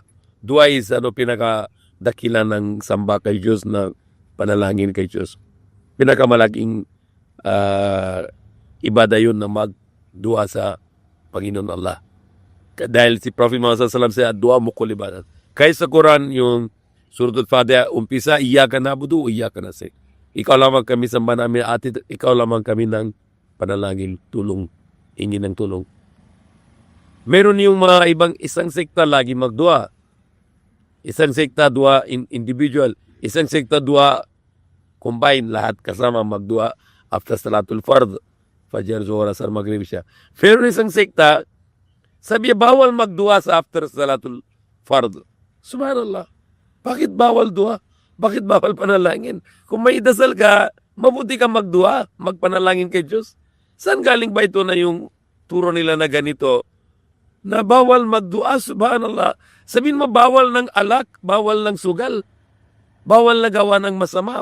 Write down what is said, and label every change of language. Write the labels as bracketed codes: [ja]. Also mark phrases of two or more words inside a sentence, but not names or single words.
[tl] Dua is pinaka-dakila ng samba kay Diyos na panalangin kay Diyos. Pinakamalaking ibada yun na magdua sa Panginoon Allah. Dahil si Prophet Muhammad SAW sa dua mukul ibadat. Kaya sa Quran, yung Suratul Fatiha, umpisa, [ar] إياك نعبد وإياك نستعين. [tl] Ikaw lamang kami samba namin at ikaw lamang kami ng panalangin, tulong, hingi ng tulong. Meron yung mga ibang isang sekta lagi magdua. Isang sekta dua individual. Isang sekta dua combine, lahat kasama magdua after [ar] صلاة الفرض. [tl] Fajr, Zuhur, Asar, Maghrib, Isya. Pero isang sekta, sabi bawal magdua sa after [ar] صلاة الفرض. [tl] Subhanallah. Bakit bawal dua? Bakit bawal panalangin? Kung may dasal ka, mabuti ka magdua, magpanalangin kay Diyos. Saan galing ba ito na yung turo nila na ganito? Na bawal magdua, subhanallah. Sabihin mo, bawal ng alak, bawal ng sugal, bawal na gawa ng masama.